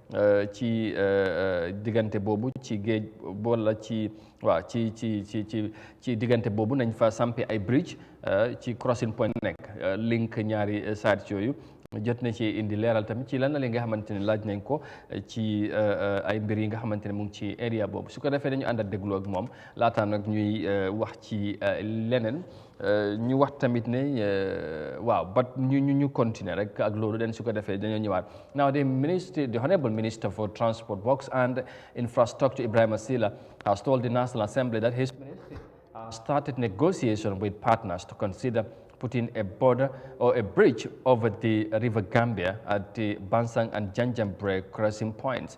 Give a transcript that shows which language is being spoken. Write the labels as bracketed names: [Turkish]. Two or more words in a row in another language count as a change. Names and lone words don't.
[Wolof] ci diggante boobu ci géej wala ci diggante boobu nañ fa sampe ay bridge ci [English] crossing point [Wolof] nekk link ñaari sites yooyu jot na ci indi leeral tamit ci lan la li nga xamante ne laaj nañ ko ci ay mbir yi nga xamante ne mu ngi ci area boobu su ko defee dañu ànd ak déglu ak moom laataa nag ñuy wax ci leneen ñu wax tamit ne waaw ba ñu continuer rek ak loolu den su ko defee dañoo ñëwaat [English] now the honorable minister for transport works and infrastructure Ibrahima Sila has told the National Assembly that his ministry has started negotiation with partners to consider putting a border or a bridge over the River Gambia at the Bansang and Janjanbureh crossing points.